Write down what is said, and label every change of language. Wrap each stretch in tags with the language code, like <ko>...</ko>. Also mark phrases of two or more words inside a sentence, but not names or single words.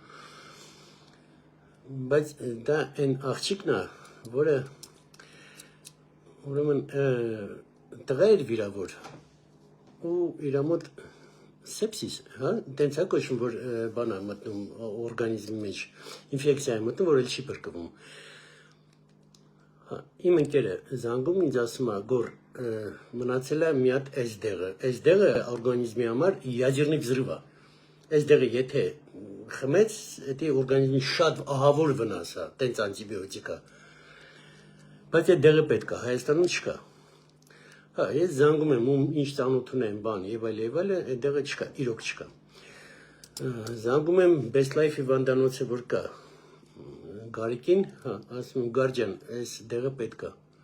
<hy>բայց դա այն աղջիկն է, որը ուրեմն տղա էր վիրավոր, ու իրա մոտ սեպսիս, տենց է կոչվում, որ բան է մտնում օրգանիզմի մեջ, ինֆեկցիա է մտնում, որ էլ չի փրկվում։ Իմ ընկերը զանգում ինձ ասում է, գոր մնացել է մի հատ այս դեղը օրգանիզմի համար ядерный взрыв է։ Այս դեղը եթե խմեց, դա օրգանիզմի շատ ահավոր վնաս է, տենց անտիբիոտիկ է։ Բայց այդ դեղը պետք է, Հայաստանում չկա։ Ես զանգում եմ, ինչ ծանոթ ունեմ, բան եւ այլ, այդ դեղը չկա, իրոք չկա։ Զանգում եմ Best Life հիվանդանոցը, որ կա, Գարիկին, ասում եմ, Գարջան, այս դեղը պետք է։</hy>